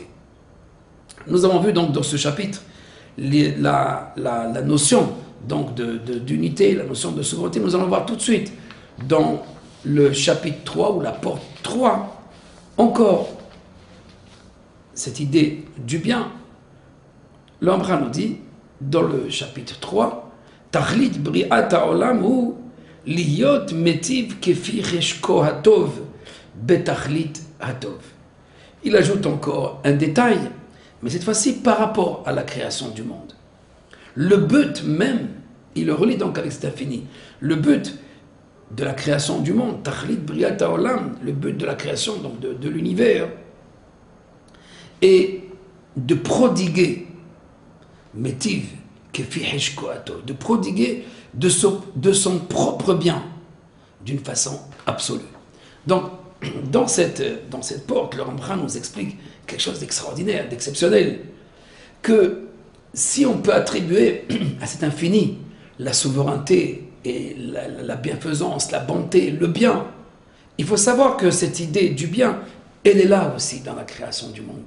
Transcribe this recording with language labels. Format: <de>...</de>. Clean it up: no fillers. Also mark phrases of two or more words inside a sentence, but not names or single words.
<fr>Nous avons vu donc dans ce chapitre la notion donc d'unité, la notion de souveraineté. Nous allons voir tout de suite dans le chapitre 3 ou la porte 3 encore cette idée du bien. L'Ambra nous dit dans le chapitre 3</fr> <he>תכלית בריאת העולם הוא להיות מטיב כפי חשקו הטוב בתכלית הטוב.</he> <fr>Il ajoute encore un détail, mais cette fois-ci par rapport à la création du monde. Le but même, il le relie donc avec cet infini, le but de la création du monde,</fr> <he>תכלית בריאת העולם,</he> <fr>le but de la création donc de l'univers, est de prodiguer, métiv, de prodiguer de son propre bien, d'une façon absolue. Donc, dans cette porte, le Rambam nous explique quelque chose d'extraordinaire, d'exceptionnel, que si on peut attribuer à cet infini la souveraineté et la bienfaisance, la bonté, le bien, il faut savoir que cette idée du bien, elle est là aussi dans la création du monde.</fr>